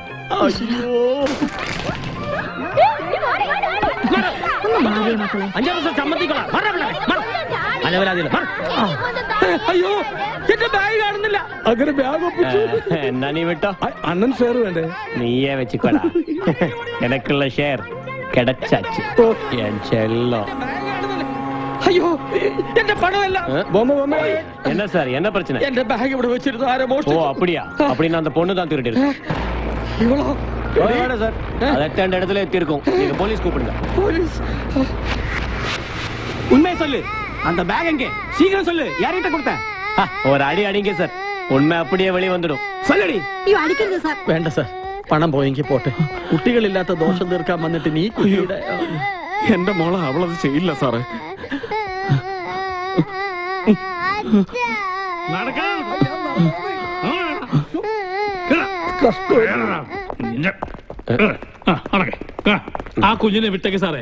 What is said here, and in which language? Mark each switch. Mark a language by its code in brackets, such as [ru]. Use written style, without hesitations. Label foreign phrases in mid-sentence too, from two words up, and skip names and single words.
[ml] അയ്യോ എന്റെ ബാഗ് കാണുന്നില്ല. അങ്ങനെ ബാഗ് ഒപ്പിച്ചു. എന്നാ നീ വിട്ടോ. അണ്ണൻ ഷെയർ വേണ്ടേ? [ta] நீயே வெச்சிக்கோடா. எனக்குள்ள ஷேர் கிடைச்சாச்சு. [ml] അയ്യോ എന്റെ പണമല്ല. [ta] என்ன சார், என்ன பிரச்சனை? [ml] എന്റെ ബാഗ് ഇവിടെ വെച്ചിരുന്നു, ആരോ മോഷ്ടിച്ചു. [ta] ஓ அப்படியா? அப்படின்னா அந்த பொண்ணு தான் திருடி சார். அது 8 இடத்துல எத்தி இருக்கும். நீங்க போலீஸ் கூப்பிடுங்க. போலீஸ் உண்மையை சொல்லு. அந்த பேக் எங்க? சீக்கிரம் சொல்லு. யார்கிட்ட கொடுத்த? ஒரு அடி அடிங்க சார். உண்மை அப்படியே வெளியே வந்துடும். சொல்லடி. [ml] അടിക്കരുത് സാർ. വേണ്ട സാർ, പണം പോയെങ്കിൽ പോട്ടെ. കുട്ടികളില്ലാത്ത ദോഷം തീർക്കാൻ വന്നിട്ട് നീ കുട്ടിയുടെ. എന്റെ മോളെ അവളത് ചെയ്യില്ല സാറേ. ആ കുഞ്ഞിനെ വിട്ടേക്ക് സാറേ.